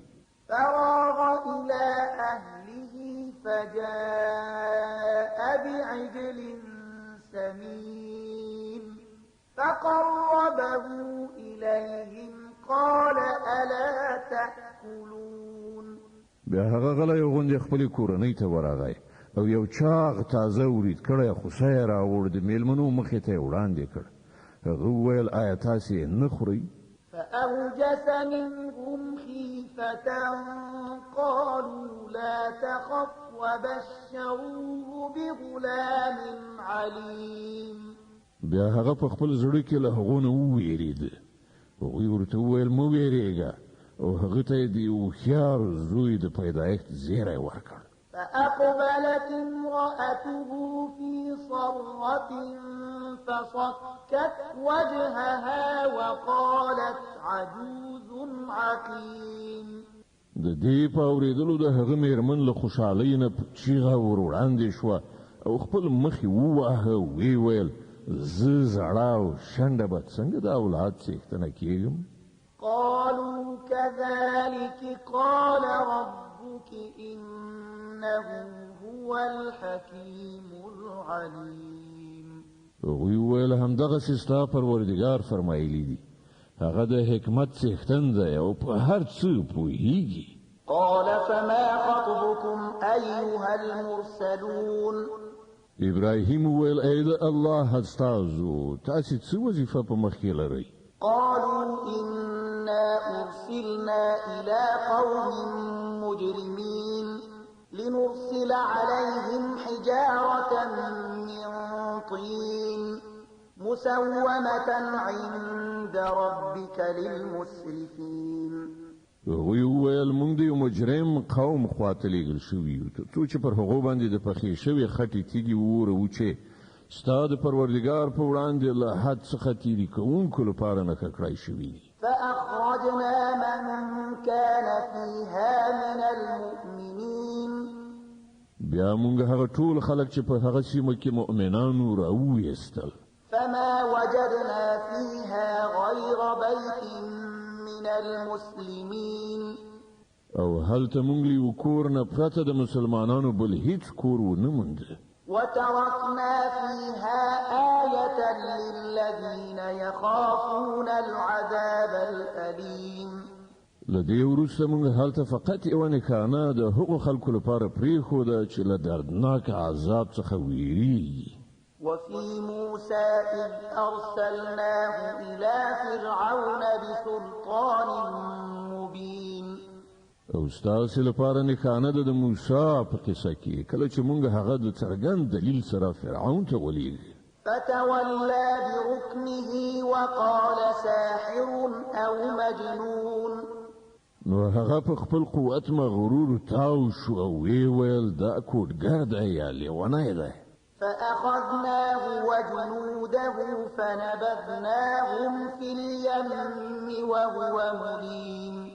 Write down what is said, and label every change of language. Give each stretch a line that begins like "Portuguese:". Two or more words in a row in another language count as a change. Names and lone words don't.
Arabic: فراغ إلى أهله فجاء بعجل سمين فقربه إليهم قال ألا تأكلون
Pashto: بیا هغه غلی غوندې خپلې کورنۍ ته ورغی او یو چاغ تازه ورید کړی خوسه یې راوړ د میلمنو مخې ته یې وړاندې کړ هغه وویل آیا تاسې نه خورئ
Arabic: فأوجس منهم خيفة قالوا لا تخف وبشروه بغلام عليم
Pashto: بیا هغه په خپل زړه کې له هغو نه وویرېد هغوی ورته وویل مه ویرېږه او هغه ته یې د هوښیار زوی د پیدایښت زیری ورکړ
Arabic: فأقبلت امرأته في صرة فصكت وجهها وقالت عجوز عقيم
Pashto: د دې په اورېدلو د هغه میرمن له خوشحالۍ نه چیغه ور وړاندې شوه او خپل مخ یې وواهه ویې ویل زه زړه او شنډه به څنګه د اولاد څښتنه کېږم
Arabic: قالوا كذلك قال ربك إنه هو الحكيم العليم
Pashto: هغوی وویل همدغسې ستا پروردګار فرمایلی دي هغه د حکمت څښتن دی او په هر څه پوهیږي
Arabic: قال فما خطبكم أيها المرسلون
Pashto: ابراهیم وویل ای د الله استازو تاسې څه وظیفه په مخ کې لرئ
Arabic: قالوا إنا أرسلنا إلى قوم مجرمين لنرسل عليهم حجارة من طين مسومة عند ربك للمسرفين
Pashto: هغوی وویل موږ د یو مجرم قوم خواته لیږل شوي یو تر څو چې پر هغو باندې د پخې شوې خټې تیږې وورو چې ستا د پروردګار په وړاندې له حد څخه تیري کوونکو لپاره نښه کړای شوي دي.
Arabic: فأخرجنا من كان فيها من المؤمنين
Pashto: بیا موږ هغه ټول خلک چې په هغه سیمه کې مؤمنانو راوویستل.
Arabic: فما وجدنا فيها غير بيت من المسلمين
Pashto: او هلته موږ له یو کور نه پرته د مسلمانانو بل هیڅ کور ونه موند.
Arabic: وتركنا فيها آية للذين يخافون العذاب الأليم
Pashto: لدې وروسته موږ هلته فقط یو نښانه د هغو خلکو لپاره پرېښوده چې له دردناک عذاب څخه ویریږي.
Arabic: وفي موسى إذ أرسلناه إلى فرعون بسلطان مبين
Pashto: او ستاسو لپاره نښانه ده د موسی په قصه کې کله چې موږ هغه د څرګند دلیل سره فرعون ته ولېږه.
Arabic: فتولى بركنه وقال ساحر أو مجنون
Pashto: نو هغه په خپل قوت مغرور تاو شو او ویل دا کوډګر دی یا لیونی دی.
Arabic: فأخذناه وجنوده فنبذناهم في اليم وهو مليم